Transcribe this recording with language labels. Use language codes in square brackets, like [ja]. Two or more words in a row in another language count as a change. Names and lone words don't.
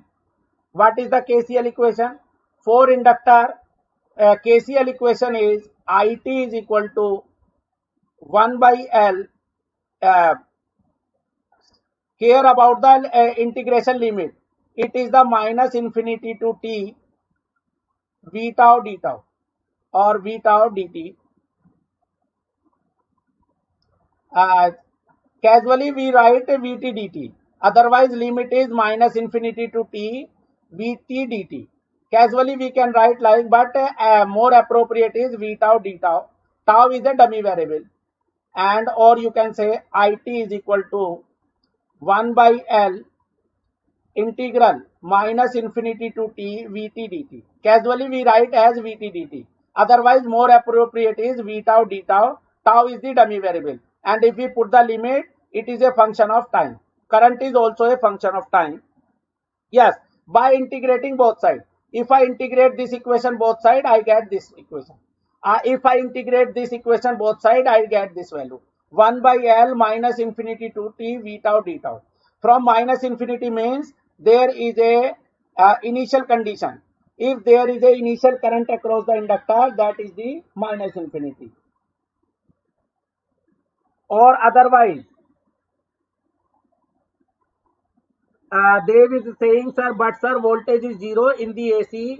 [en] What is the KCL equation? For inductor, KCL equation is IT is equal to 1 by L. Care about the integration limit. It is the minus infinity to t v tau d tau or v tau dt. Casually we write Vt dt. Otherwise, limit is minus infinity to t vt dt. Casually, we can write like, but more appropriate is v tau d tau. Tau is a dummy variable, and or you can say it is equal to 1 by L integral minus infinity to t vt dt. Casually we write as vt dt. Otherwise more appropriate is v tau d tau. Tau is the dummy variable, and if we put the limit, it is a function of time. Current is also a function of time. Yes, by integrating both sides. If I integrate this equation both sides, I get this equation. If I integrate this equation both sides, I get this value. 1 by L minus infinity to t v tau d tau. From minus infinity means there is a initial condition. If there is a initial current across the inductor, that is the minus infinity. Or otherwise, they will saying, sir, but sir, voltage is 0 in the AC.